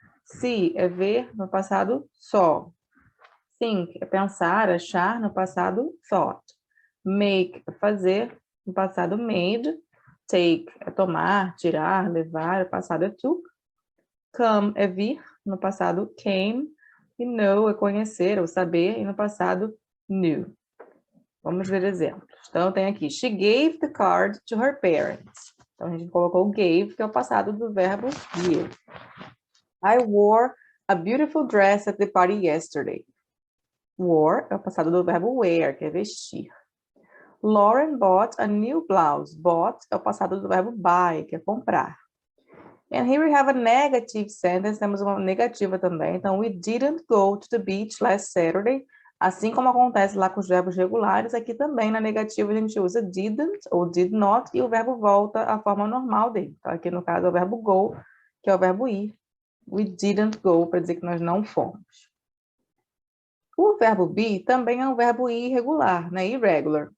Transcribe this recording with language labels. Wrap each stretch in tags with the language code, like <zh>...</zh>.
<pt>See é ver, no passado saw. Think é pensar, achar, no passado thought. Make é fazer, no passado made. Take é tomar, tirar, levar, no passado é took. Come é vir, no passado came. E know é conhecer ou saber, e no passado knew. Vamos ver exemplos. Então, tem aqui,</pt> <en>she gave the card to her parents.</en> <pt>Então, a gente colocou gave, que é o passado do verbo give.</pt> <en>I wore a beautiful dress at the party yesterday.</en> <pt>Wore é o passado do verbo wear, que é vestir.</pt> <en>Lauren bought a new blouse.</en> <pt>Bought é o passado do verbo buy, que é comprar.</pt> <en>And here we have a negative sentence.</en> <pt>Temos uma negativa também. Então,</pt> <en>we didn't go to the beach last Saturday.</en> <pt>Assim como acontece lá com os verbos regulares, aqui também na negativa a gente usa didn't ou did not e o verbo volta à forma normal dele. Então, aqui no caso é o verbo go, que é o verbo ir.</pt> <en>We didn't go,</en> <pt>para dizer que nós não fomos. O verbo be também é um verbo irregular, né? Irregular.</pt>